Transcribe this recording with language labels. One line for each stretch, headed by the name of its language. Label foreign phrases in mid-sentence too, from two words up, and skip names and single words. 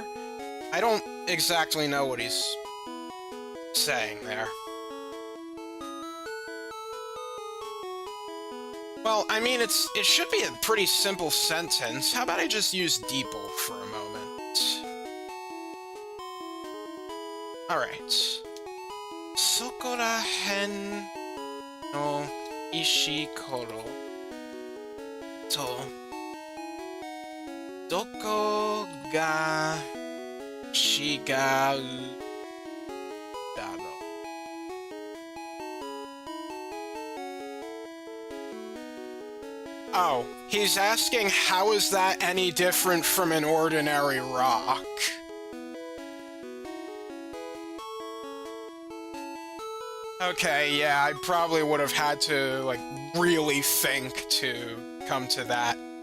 English: I don't exactly know what he's saying there. Well, I mean, it should be a pretty simple sentence. How about I just use Deeple for a moment? Alright.
Japanese: そこらへんの石ころとどこが違うだろ?
English: Oh, he's asking how is that any different from an ordinary rock? Okay, yeah, I probably would have had to, like, really think to come to that.